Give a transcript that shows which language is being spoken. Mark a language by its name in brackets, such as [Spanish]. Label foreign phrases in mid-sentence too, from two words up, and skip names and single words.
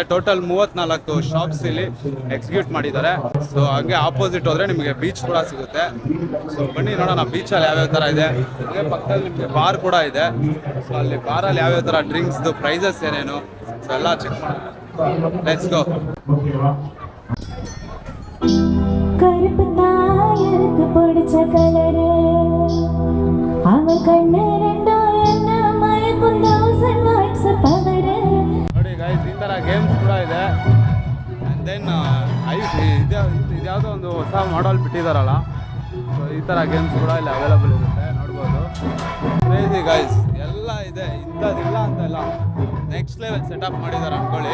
[English] total 34 shops [Kannada] ಇಲ್ಲಿ ಎಕ್ಸಿಕ್ಯೂಟ್ ಮಾಡಿದ್ದಾರೆ. ಸೊ ಹಾಗೆ ಆಪೋಸಿಟ್ ಹೋದ್ರೆ ನಿಮಗೆ ಬೀಚ್ ಕೂಡ ಸಿಗುತ್ತೆ. ಸೊ ಬನ್ನಿ ನೋಡೋಣ ಬೀಚಲ್ಲಿ ಯಾವ್ಯಾವ ಥರ ಇದೆ. ಹಾಗೆ ಪಕ್ಕದಲ್ಲಿ ನಿಮಗೆ ಬಾರ್ ಕೂಡ ಇದೆ. ಸೊ ಅಲ್ಲಿ ಬಾರಲ್ಲಿ ಯಾವ್ಯಾವ ಥರ ಡ್ರಿಂಕ್ಸ್ದು ಪ್ರೈಸಸ್ ಏನೇನು ಸೊ ಎಲ್ಲ ಚೆಕ್ ಮಾಡೋಣ. [English] let's go. [Tamil] கருப்பு தாயருக்கு பிடிச்ச கலரு அவ கண்ணு ரெண்டும் என்ன மயக்கும் 1000 வாட்ஸ் பவரு. [Kannada] ನೋಡಿ ಗೈಸ್ ಈ ಥರ ಗೇಮ್ಸ್ ಕೂಡ ಇದೆ. [English] and then [Kannada] ಇದ್ಯಾವುದೋ ಒಂದು ಹೊಸ ಮಾಡಲ್ ಬಿಟ್ಟಿದ್ದಾರಲ್ಲ, ಸೊ ಈ ಥರ ಗೇಮ್ಸ್ ಕೂಡ ಇಲ್ಲಿ ಅವೈಲೇಬಲ್ ಇರುತ್ತೆ, ನೋಡ್ಬೋದು. [English] crazy guys, [Kannada] ಎಲ್ಲ ಇದೆ, ಇಂಥದ್ದಿಲ್ಲ ಅಂತ ಇಲ್ಲ, [English] next level setup [Kannada] ಮಾಡಿದ್ದಾರೆ ಅಂದ್ಕೊಳ್ಳಿ.